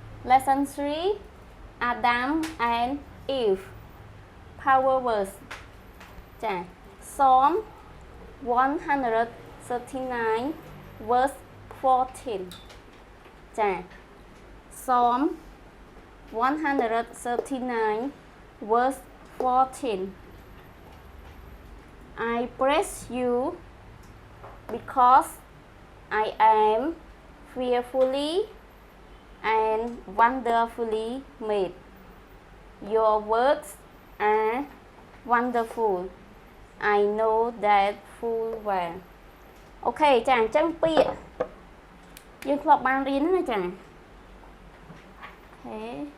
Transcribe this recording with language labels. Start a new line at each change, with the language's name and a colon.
English: Lesson 3 Adam and Eve power words ចា Psalm 139 verse 14 ចា Psalm 139 verse 14 I praise you because I am fearfully and wonderfully made. Your works are wonderful. I know that full well.
Khmer: អូខេចាអញ្ចឹងពាក្យយើងធ្លាប់បានរៀនណាចាអូខេ អ